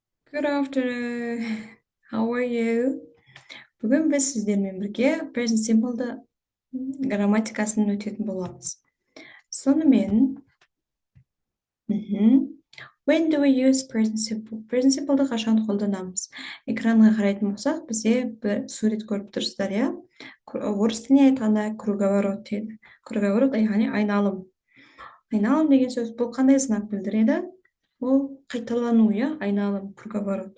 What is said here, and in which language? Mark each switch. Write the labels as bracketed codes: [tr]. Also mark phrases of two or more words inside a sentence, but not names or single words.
[en] Good afternoon. How are you? [kk] Бүгін біз сіздермен бірге [en] present simple'ды [kk] грамматикасын өтетін боламыз. Сонымен, [en] when do we use present simple? Present simple'ды [kk] қашан қолданамыз? Экранға қарайтын болсақ, бізде бір сурет көріп тұрсыздар, иә? Орыс тіліне айтқанда круговорот дейді. Круговорот яғни айналым. Айналым деген сөз бұл қандай знак білдіреді? Ол қайталану, иә? Айналым, круговорот.